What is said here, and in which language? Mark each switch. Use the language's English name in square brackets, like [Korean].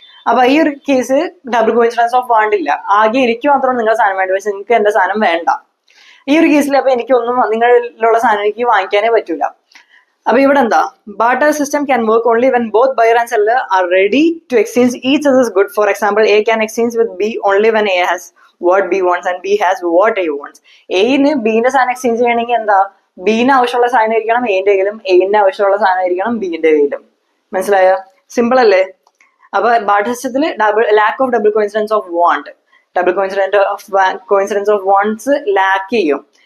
[Malayalam] അപ്പൊ ഈ ഒരു case double coincidence of wand ഇല്ല. ആകെ എനിക്ക് മാത്രമാണ് നിങ്ങളുടെ സാധനം വേണ്ടത്, പക്ഷെ നിങ്ങൾക്ക് എന്റെ സാധനം വേണ്ട. ഈ ഒരു കേസിൽ അപ്പൊ എനിക്കൊന്നും നിങ്ങളിലുള്ള സാധനം എനിക്ക് വാങ്ങിക്കാനേ പറ്റൂല. അപ്പൊ ഇവിടെ [English] Barter system can work only when both buyer and seller are ready to exchange each other's good. For example, A can exchange with B only when A has what B wants and B has what A wants. [Malayalam] Aന് ബിന്റെ സാധനം exchange ചെയ്യണമെങ്കിൽ bin ആവശ്യമുള്ള സാധനം ആയിരിക്കണം എന്റെ കയ്യിലും, എന്റെ ആവശ്യമുള്ള സാധനം ആയിരിക്കണം ബിന്റെ കയ്യിലും. മനസ്സിലായോ? സിമ്പിൾ അല്ലേ? അപ്പൊ ബാർട്ടർ സിസ്റ്റത്തിൽ lack of double coincidence of wand, double coincidence of wants lakh ചെയ്യും.